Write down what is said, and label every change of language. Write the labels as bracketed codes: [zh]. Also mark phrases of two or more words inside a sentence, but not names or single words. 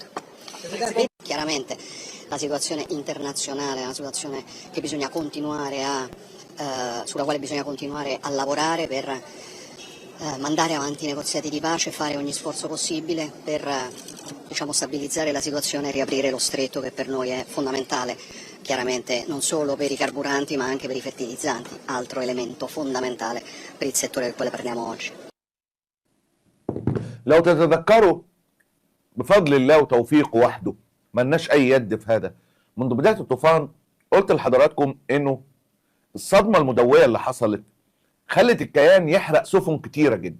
[it] Chiaramente la situazione internazionale è una situazione che bisogna continuare sulla quale bisogna continuare a lavorare per mandare avanti i negoziati di pace e fare ogni sforzo possibile per stabilizzare la situazione e riaprire lo stretto che per noi è fondamentale, chiaramente non solo per i carburanti ma anche per i fertilizzanti, altro elemento fondamentale per il settore del quale parliamo oggi. [ar] لو تتذكروا بفضل الله وتوفيقه وحده، ملناش اي يد في هذا. منذ بداية الطوفان قلت لحضراتكم انه الصدمة المدوية اللي حصلت خلت الكيان يحرق سفن كتيرة جدا.